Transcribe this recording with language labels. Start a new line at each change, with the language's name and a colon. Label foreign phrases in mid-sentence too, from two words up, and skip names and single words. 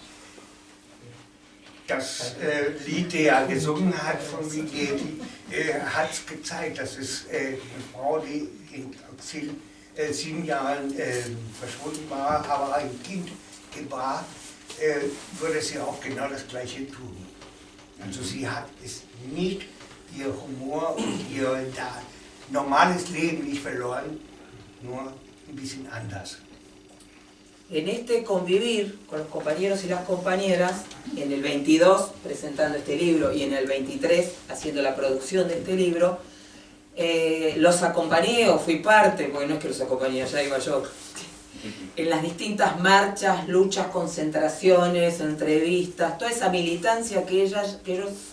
German: Das Lied, der er gesungen hat von Biglietti, hat es gezeigt, dass es eine Frau, die in Exil 7 Jahren verschwunden war, aber ein Kind gebar, würde sie auch genau das Gleiche tun. Also sie hat es nicht, ihr Humor und ihr normales Leben nicht verloren, nur ein bisschen anders.
Spanish: En este convivir con los compañeros y las compañeras, en el 22 presentando este libro y en el 23 haciendo la producción de este libro, los acompañé o fui parte, porque no es que los acompañé, ya iba yo, en las distintas marchas, luchas, concentraciones, entrevistas, toda esa militancia que ellos